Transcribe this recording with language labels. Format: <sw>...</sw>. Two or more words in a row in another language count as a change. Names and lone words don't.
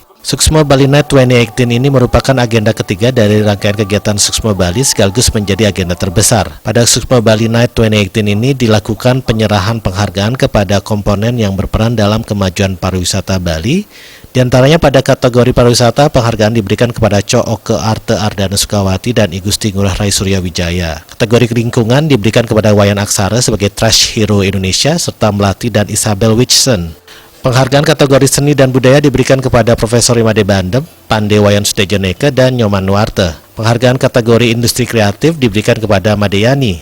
<id>Suksema Bali Night 2018 ini merupakan agenda ketiga dari rangkaian kegiatan Suksema Bali sekaligus menjadi agenda terbesar. Pada Suksema Bali Night 2018 ini dilakukan penyerahan penghargaan kepada komponen yang berperan dalam kemajuan pariwisata Bali. Di antaranya pada kategori pariwisata, penghargaan diberikan kepada Co Oke Arte Ardana Sukawati dan I Gusti Ngurah Rai Surya Wijaya. Kategori lingkungan diberikan kepada Wayan Aksara sebagai Trash Hero Indonesia serta Melati dan Isabel Witchson. Penghargaan kategori seni dan budaya diberikan kepada Profesor Imade Bandem, Pande Wayan Sutejoneke, dan Nyoman Nuarte. Penghargaan kategori industri kreatif diberikan kepada Madeyani.</id>